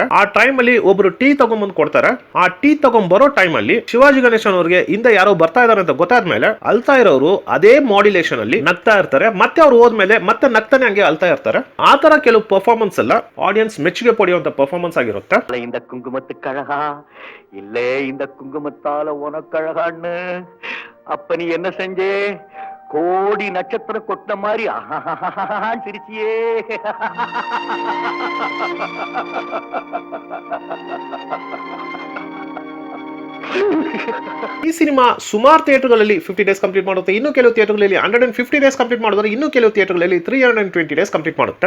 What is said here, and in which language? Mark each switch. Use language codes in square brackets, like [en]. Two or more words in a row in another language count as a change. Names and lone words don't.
[kn] ಆ ಟೈಮ್ ಅಲ್ಲಿ ಒಬ್ರು ಟೀ ತಗೊಂಡ್ಬಂದು ಕೊಡ್ತಾರೆ. ಆ ಟೀ ತಗೊಂಡ್ ಬರೋ ಟೈಮ್ ಅಲ್ಲಿ ಶಿವಾಜಿ ಗಣೇಶನ್ ಅವ್ರಿಗೆ ಹಿಂದೆ ಯಾರೋ ಬರ್ತಾ ಇದಾರೆ ಅಂತ ಗೊತ್ತಾದ್ಮೇಲೆ ಅಳ್ತಾ ಇರೋರು ಅದೇ ಮಾಡ್ಯುಲೇಷನ್ ಅಲ್ಲಿ ನಗ್ತಾ ಇರ್ತಾರೆ. ಮತ್ತೆ ಅವ್ರು ಹೋದ್ಮೇಲೆ ಮತ್ತೆ ನಗ್ತಾನೆ ಹಂಗೆ ಅಳ್ತಾ ಇರ್ತಾರೆ. ಆ ತರ ಕೆಲವು ಪರ್ಫಾರ್ಮೆನ್ಸ್ ಎಲ್ಲ ಆಡಿಯನ್ಸ್ ಮೆಚ್ಚುಗೆ ಪಡೆಯುವಂತ ಪರ್ಫಾರ್ಮೆನ್ಸ್ ಆಗಿರುತ್ತೆ. [ta] இந்த குங்குமத்து கழகா இல்லே இந்த குங்குமத்தால உனக்கழகான்னு அப்ப நீ என்ன செஞ்சே? கோடி நட்சத்திரம் கொட்டின மாதிரி சிரிச்சியே. [kn] ಈ ಸಿನಿಮಾ ಸುಮಾರು ಥಿಯೇಟರ್ಗಳಲ್ಲಿ 50 [en] days complete [kn] ಮಾಡುತ್ತೆ. ಇನ್ನು ಕೆಲವು ಥಿಯೇಟರ್ಗಳಲ್ಲಿ 150 [en] days complete [kn] ಮಾಡಿದ್ರೆ, ಇನ್ನು ಕೆಲವು ಥಿಯೇಟರ್ಗಳಲ್ಲಿ 320 [en] days complete [kn] ಮಾಡುತ್ತೆ.